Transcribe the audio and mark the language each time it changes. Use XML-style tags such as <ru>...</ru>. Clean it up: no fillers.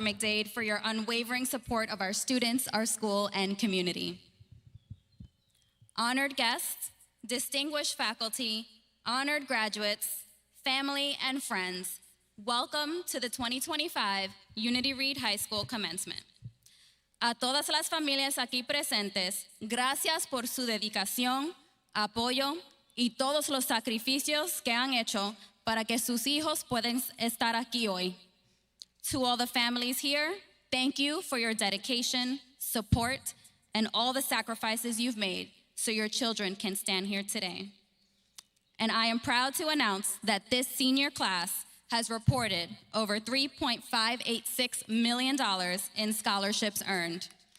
<en>McDade, for your unwavering support of our students, our school, and community. Honored guests, distinguished faculty, honored graduates, family, and friends, welcome to the 2025 Unity Read High School Commencement.</en> <es>A todas las familias aquí presentes, gracias por su dedicación, apoyo y todos los sacrificios que han hecho para que sus hijos puedan estar aquí hoy.</es> <en>To all the families here, thank you for your dedication, support, and all the sacrifices you've made so your children can stand here today. And I am proud to announce that this senior class has reported over $3.586 million in scholarships earned.</en>